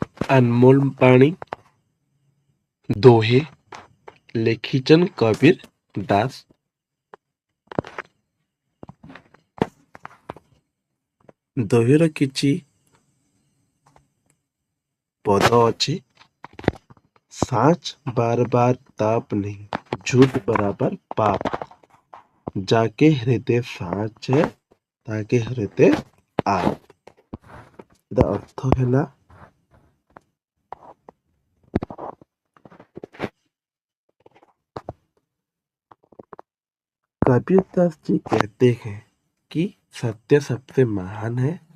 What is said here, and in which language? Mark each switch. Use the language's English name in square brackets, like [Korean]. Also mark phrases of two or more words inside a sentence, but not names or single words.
[Odia] अनमोल पाणी दोहे ଲେଖିଛନ୍ କବୀର ଦାସ। ଦୋହେର କିଛି ପଦ ଅଛି। [Hindi] साच बार बार ताप नहीं, झूठ बराबर पाप, जाके हृदय साच है ताके हृदय आप। अर्थ है कबीर दास जी कहते हैं कि सत्य सबसे महान है।